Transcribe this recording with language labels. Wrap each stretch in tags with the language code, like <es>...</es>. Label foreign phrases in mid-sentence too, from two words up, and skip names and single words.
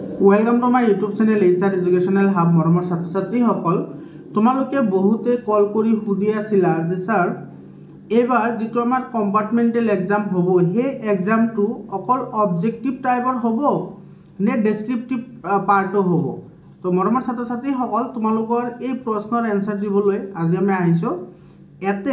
<en>welcome to my YouTube channel HR educational hub</en> <as>मरমৰ ছাত্ৰ ছাত্ৰীসকল তোমালোকে বহুতে কল কৰি সুধি আছিলা যে স্যাৰ এবাৰ যেটো আমাৰ</as> <en>compartmental exam</en> <as>হ'ব হে এক্সামটো অকল</as> <en>objective type</en> <as>হ'ব নে</as> <en>descriptive part</en> <as>হ'ব তো মৰমৰ ছাত্ৰ ছাত্ৰীসকল তোমালোকৰ এই প্ৰশ্নৰ এনসাৰ দিবলৈ আজি আমি আহিছো এতে</as>